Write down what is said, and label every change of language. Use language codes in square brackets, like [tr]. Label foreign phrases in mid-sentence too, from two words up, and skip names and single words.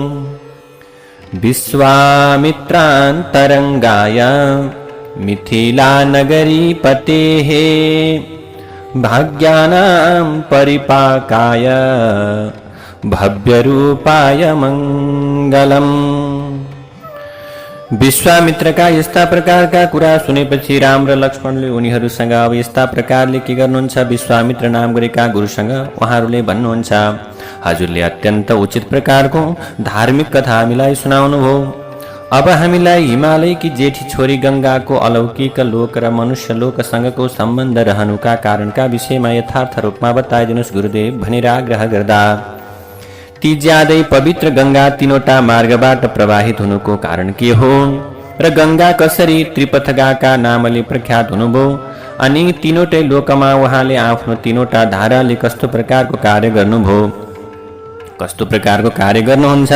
[sa] विश्वामित्रान्तरंगाय मिथिलानगरीपतेः भाग्यानां परिपाकाय भव्यरूपाय मंगलम। [ne] विश्वामित्र का यस्ता प्रकार का कुरा सुनेपछि राम र लक्ष्मणले उनीहरूसँग अब यस्ता प्रकारले के गर्नुहुन्छ? विश्वामित्र नाम गरेका गुरुसँग उहाँहरूले भन्नुहुन्छ, हजुरले अत्यन्त उचित प्रकारको धार्मिक कथा हामीलाई सुनाउनुभयो। अब हामीलाई हिमालयकी जेठी छोरी गंगाको अलौकिक लोक र मनुष्य लोकसँगको सम्बन्ध रहनुका कारणका विषयमा यथार्थ रूपमा बताइदिनुहोस् गुरुदेव भनेर आग्रह गर्दा, ती ज्यादै पवित्र गंगा तीनवटा मार्गबाट प्रवाहित हुनुको कारण के हो र गंगा कसरी त्रिपथगाका नामले प्रख्यात हुनुभयो अनि तीनवटै लोकमा उहाँले आफ्नो तीनवटा धाराले कस्तो प्रकारको कार्य गर्नुभयो, कस्तो प्रकारको कार्य गर्नुहुन्छ?